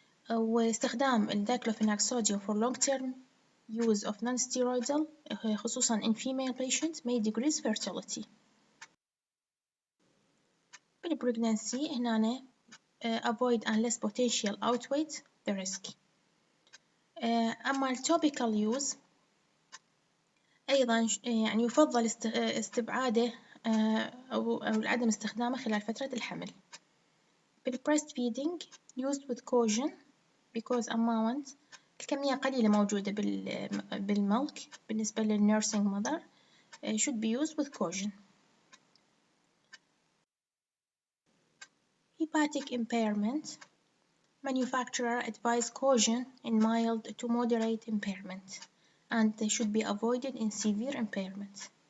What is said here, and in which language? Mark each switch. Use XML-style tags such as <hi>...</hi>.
<en>واستخدام الدايكلوفيناك sodium for long-term use of non-steroidal خصوصا in female patients may decrease fertility. بالpregnancy هنا avoid unless potential outweighs the risk.</en> <ar>أما التوبيكال يوز أيضا يعني يفضل استبعاده أو عدم استخدامه خلال فترة الحمل.</ar> <en>بالبريست feeding used with caution because amount</en> <ar>الكمية قليلة موجودة بالملك بالنسبة</ar> <en>للnursing mother should be used with caution. Hepatic impairment. Manufacturer advise caution in mild to moderate impairment and they should be avoided in severe impairment.</en>